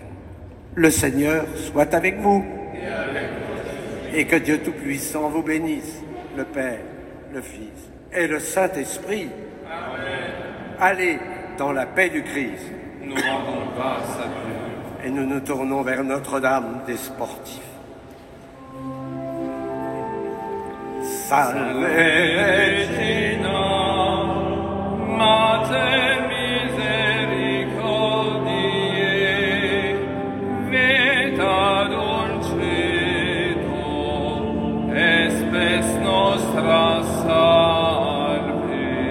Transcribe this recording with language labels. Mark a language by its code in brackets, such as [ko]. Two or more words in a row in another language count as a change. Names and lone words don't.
[fr] Le Seigneur soit avec vous et que Dieu Tout-Puissant vous bénisse, le Père, le Fils et le Saint-Esprit. Amen. Allez dans la paix du Christ. Nous rendons grâce à Dieu. Et nous nous tournons vers Notre-Dame des sportifs. [la] Salve Regina, Mater misericordiae, vita dulcedo, espes nostra salve.